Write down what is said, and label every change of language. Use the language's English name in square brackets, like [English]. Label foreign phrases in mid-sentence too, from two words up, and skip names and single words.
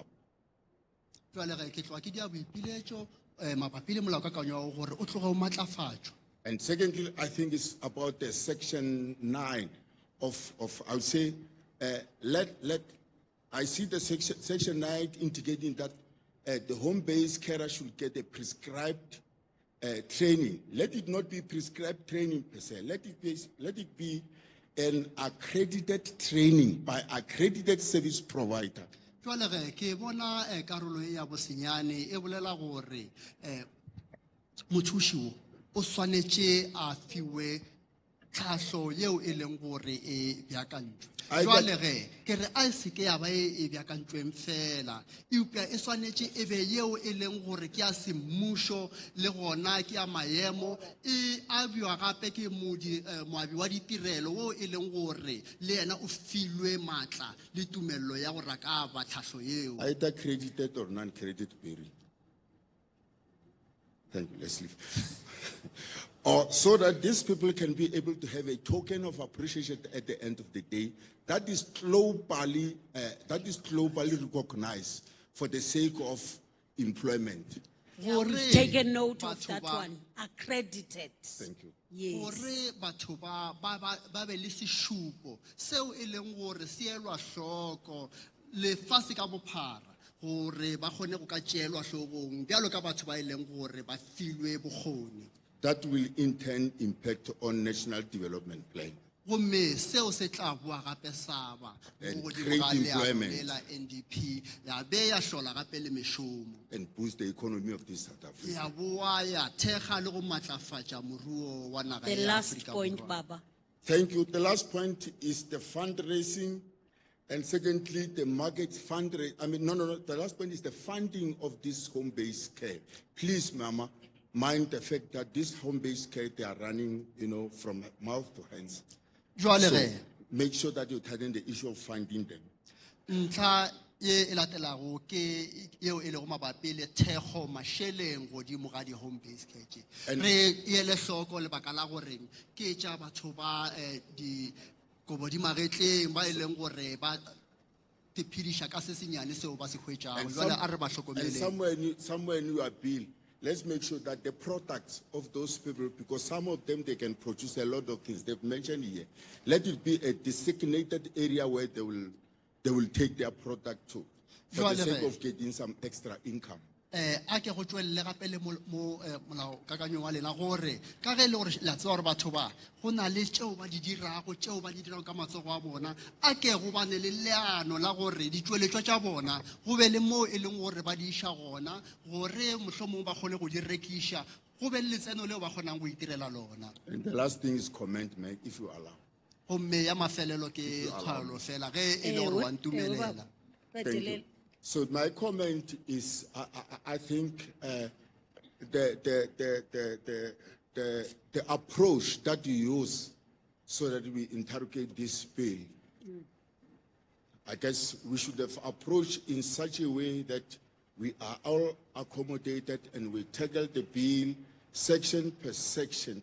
[Northern Sotho] Jwale ge ke tloga ke dia boipiletšo mabapi le molaokakanywa gore o tloge o matlafatšwa. [English] And secondly, I think it's about the section 9 of I would say, I see the section 9 indicating that the home-based carer should get a prescribed training. Let it not be prescribed training per se. Let it be an accredited training by accredited service provider. [Northern Sotho] Jwale ge ke bona karolo e ya bosenyane e bolela gore mothuši o swanetše a fiwe tlhahlo yeo e leng gore e beakantšwe. Jwale ge ke re a se ke ya ba e beakantšweng fela eupša e swanetše e be yeo e leng gore ke ya semmušo le gona ke ya maemo e abiwa gape ke moabi wa ditirelo wo e leng gore le yena o filwe maatla le tumello ya go raka ba tlhahlo yeo. [English] Either credited or non-credited period. Thank you, let's leave. Or so that these people can be able to have a token of appreciation at the end of the day that is globally recognized for the sake of employment. Yeah, we've taken note of that one. Accredited. Thank you. Yes. [Northern Sotho] Gore batho ba be le sešupo seo e leng gore se elwa hloko lefase ka bophara gore ba kgone go ka tšeelwa hlogong bjalo ka batho ba e leng gore ba filwe bokgoni. [English] That will in turn impact on national development plan [Northern Sotho] Gomme seo se tla boa gape sa ba [English] and [Northern Sotho] go [English] create [Northern Sotho] godimo ga leano [English] employment [Northern Sotho] le la NDP ya be ya hlola gape le mešomo [English] and boost the economy of this South Africa. [Northern Sotho] ya boa ya thekga le go matlafatša moruo wa naga [English] The [Northern Sotho] ya [English] last [Northern Sotho] Afrika [English] point, [Northern Sotho] Borwa. Baba. [English] Thank you. The last point is the fundraising. And secondly, the market fundraising. No. The last point is the funding of this home-based care. Please, Mama, mind the fact that this home-based care, they are running, from mouth to hands. [Northern Sotho] Jwale [English] So [Northern Sotho] ge [English] make sure that you tighten the issue of funding them. [Northern Sotho] ntlha ye e latelago ke yeo e lego mabapi le thekgo mašeleng godimo ga di- [English] home based care [Northern Sotho] tše re ele hloko lebaka la gore ke tša batho ba dikobo di magetleng ba e leng gore ba tephediša ka se senyane seo ba se hwetšago [English] And [Northern Sotho] jale a re ba [English] and [Northern Sotho] hlokomeleng [English] somewhere in your bill, let's make sure that the products of those people, because some of them, they can produce a lot of things they've mentioned here. Let it be a designated area where they will take their product to, for the [Northern Sotho] Jwale [English] sake [Northern Sotho] ge- [English] of getting some extra income. [Northern Sotho] a ke go tšwelele gape le mo molaokakanyong wa lena gore ka ge e le gore la tseba gore batho ba go na le tšeo ba di dirago ka matsogo a bona a ke go bane le leano la gore ditšweletšwa tša bona go be le mo e leng gore ba di iša gona gore mohlomong ba kgone go di rekiša go be le letseno leo ba kgonang go itirela lona. [English] And the last thing is comment, Meg, if you allow. [Northern Sotho] Gomme ya mafelelo ke kgalo fela ge e le gore wa ntumelela. [English] Thank you. So my comment is, I think the approach that you use so that we interrogate this bill, I guess we should have approached in such a way that we are all accommodated and we tackle the bill section per section.